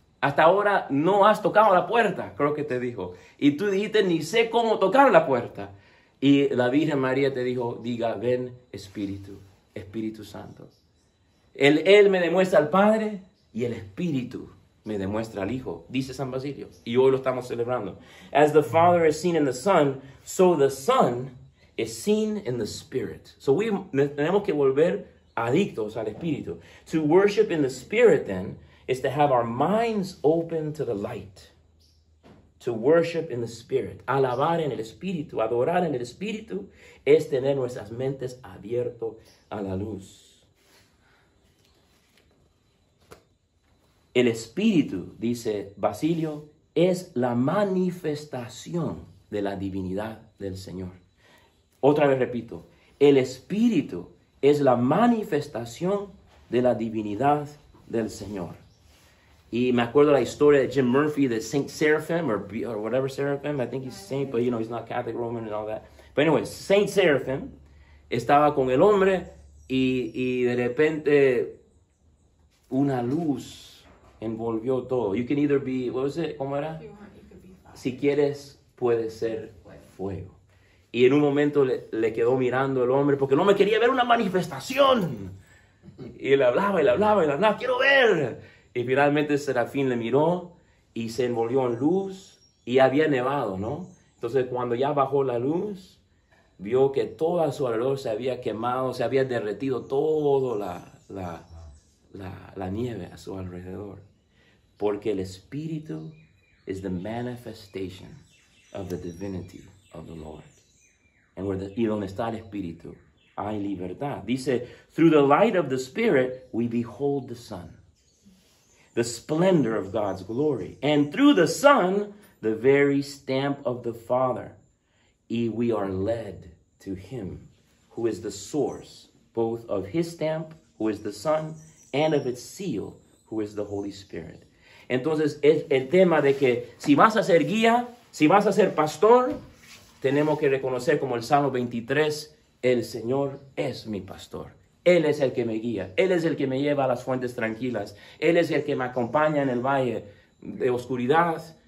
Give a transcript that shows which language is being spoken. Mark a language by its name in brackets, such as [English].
[Spanish] Hasta ahora no has tocado la puerta, creo que te dijo. Y tú dijiste, ni sé cómo tocar la puerta. Y la Virgen María te dijo, diga, ven Espíritu, Espíritu Santo. Él me demuestra al Padre y el Espíritu me demuestra al Hijo, dice San Basilio. Y hoy lo estamos celebrando. [English] As the Father is seen in the Son, so the Son is seen in the Spirit. [Spanish] So tenemos que volver adictos al Espíritu. [English] To worship in the Spirit, then, is to have our minds open to the light. To worship in the Spirit. [Spanish] Alabar en el Espíritu, adorar en el Espíritu, es tener nuestras mentes abiertas a la luz. El Espíritu, dice Basilio, es la manifestación de la divinidad del Señor. Otra vez repito, el Espíritu es la manifestación de la divinidad del Señor. Y me acuerdo la historia de Jim Murphy, de [English] Saint Seraphim, or whatever Seraphim, I think he's saint, but he's not Catholic Roman and all that. But anyway, [Spanish] Saint Seraphim estaba con el hombre y de repente una luz envolvió todo. [English] You can either be, what was it? [Spanish] ¿Cómo era? Si quieres, puede ser fuego. Y en un momento le quedó mirando el hombre, porque el hombre quería ver una manifestación. Y le hablaba, quiero ver. Y finalmente Serafín le miró y se envolvió en luz y había nevado, ¿no? Entonces cuando ya bajó la luz, vio que todo a su alrededor se había quemado, se había derretido toda la nieve a su alrededor. Porque el Espíritu [English] is the manifestation of the divinity of the Lord. [Spanish] Y donde está el Espíritu, hay libertad. Dice, [English] through the light of the Spirit, we behold the Son, the splendor of God's glory. And through the Son, the very stamp of the Father. Y we are led to Him, who is the source, both of His stamp, who is the Son, and of its seal, who is the Holy Spirit. [Spanish] Entonces, es el tema de que si vas a ser guía, si vas a ser pastor, tenemos que reconocer como el Salmo 23, el Señor es mi pastor. Él es el que me guía. Él es el que me lleva a las fuentes tranquilas. Él es el que me acompaña en el valle de oscuridad.